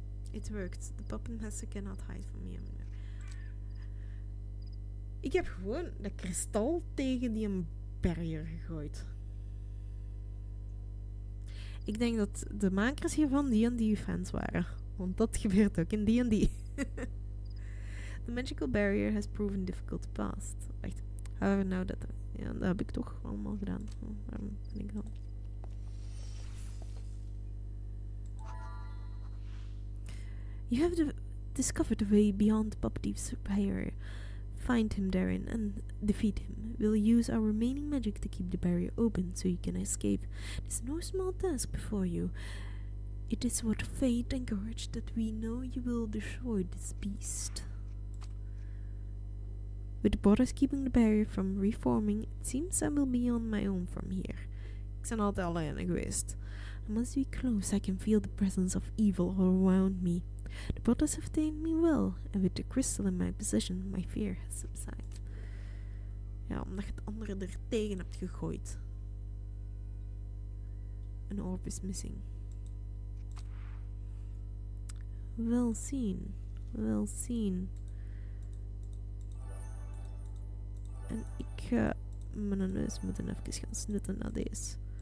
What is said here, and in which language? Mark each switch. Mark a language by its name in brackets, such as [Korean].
[English] It worked. The puppet master cannot hide from me anymore. [Dutch] Ik heb gewoon dat kristal tegen die een barrier gegooid. Ik denk dat de makers hiervan die fans waren. Want dat gebeurt ook in D&D. [English] The magical barrier has proven difficult to pass. [Dutch] Wacht. [English] However, now that... [Dutch] Ja, dat heb ik toch allemaal gedaan. Waarom ben ik dan... [English] You have discovered the way beyond the puppet thief's barrier. Find him therein and defeat him. We'll use our remaining magic to keep the barrier open so you can escape. There's no small task before you. It is what fate and courage that we know you will destroy this beast. With the brothers keeping the barrier from reforming, it seems I will be on my own from here. [Dutch] Ik ben altijd alleen geweest. [English] I must be close. I can feel the presence of evil all around me. The brothers have tamed me well, and with the crystal in my possession, my fear has subsided. [Dutch] Ja, omdat je het andere er tegen hebt gegooid. [English] An orb is missing. [Dutch] Wel zien. Wel zien. En ik ga mijn neus moeten even gaan snutten naar deze.